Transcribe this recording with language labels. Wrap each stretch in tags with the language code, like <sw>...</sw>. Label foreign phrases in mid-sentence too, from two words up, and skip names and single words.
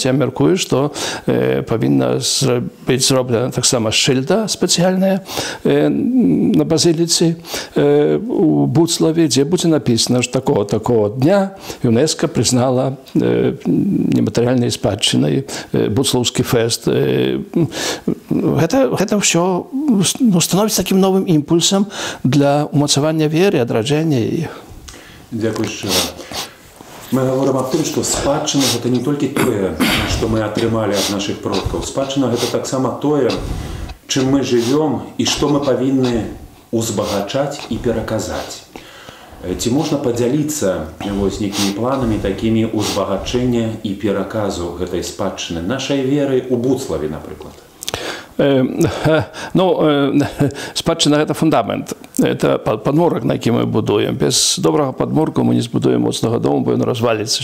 <ru>Я меркую, что повинна быть сделана так само шильда специальная на базилице у Буцлаве, где будет написано, что такого дня ЮНЕСКО признала нематериальной спадщиной Буцлаўскі фест. Это все становится таким новым импульсом</ru> <be>для умацавання веры, адраджэння яе. Дзякуй шчыра.</be> <ru>Мы говорим о том, что спадчына – это не только то, что мы отрымали от наших продков. Спадчына – это так само то, чем мы живем и что мы повинны узбагачать и пераказать.</ru> <be>Ці можна падзяліцца вось некімі планамі такімі узбагачэння і пераказу гэтай спадчыны нашай веры ў Буцлаве, напрыклад?</be> <ru>Ну, спадчына – это фундамент.</ru> <be>Это падмурак, на які мы будуем. Без добрага падмурку мы не збудуем моцнага дому, бо ён разваліцца.</be>